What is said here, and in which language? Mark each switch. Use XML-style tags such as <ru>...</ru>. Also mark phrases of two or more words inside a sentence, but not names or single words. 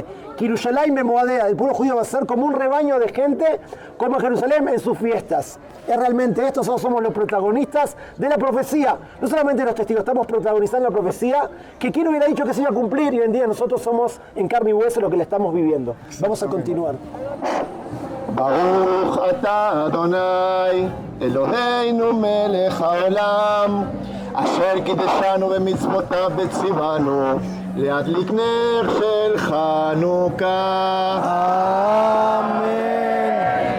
<es>Yerushalayim Memoadea, el pueblo judío va a ser como un rebaño de gente, como Jerusalén en sus fiestas. Es realmente esto, somos los protagonistas de la profecía. No solamente los testigos, estamos protagonizando la profecía, que quién hubiera dicho que se iba a cumplir, y hoy en día nosotros somos en carne y hueso lo que le estamos viviendo. Vamos a continuar.</es> <he>ברוך אתה אדני אלהינו מלך העולם אשר קדשנו במצותיו וצונו, להדליק נר של חנוכה. אמן.</he>